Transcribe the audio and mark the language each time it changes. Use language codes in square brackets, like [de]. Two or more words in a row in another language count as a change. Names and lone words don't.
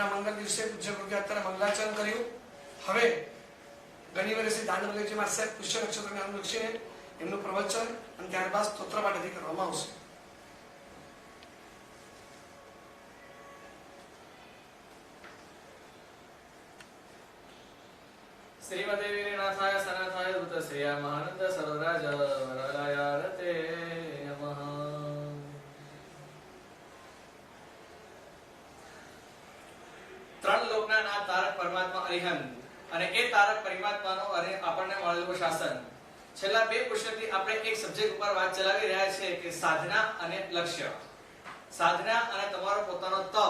[gu] મંગળ દિવસે પૂજ્ય ગુરુગાત્રા મંગલાચરણ કર્યું હવે ઘણી વર્ષે દાનવલ્લભજી મહારાજ સાહેબ પુષ્ય નક્ષત્રને અનુલક્ષીને એમનું પ્રવચન અને ત્યારબાદ સ્તોત્ર પાઠથી કરવામાં આવશે [sa] श्रीमते वीरनाथाय सनाथाय धृतश्रेया महानंद सरोराज वररायारते नमः [gu] ત્રણ લોકના નાથ તારક પરમાત્મા અરિહંત અને એ તારક પરમાત્માનો અને આપણને મળેલું શાસન છેલ્લા બે પુષ્યથી આપણે એક સબ્જેક્ટ ઉપર વાત ચલાવી રહ્યા છે કે સાધના અને લક્ષ્ય સાધના અને તમારો પોતાનો તપ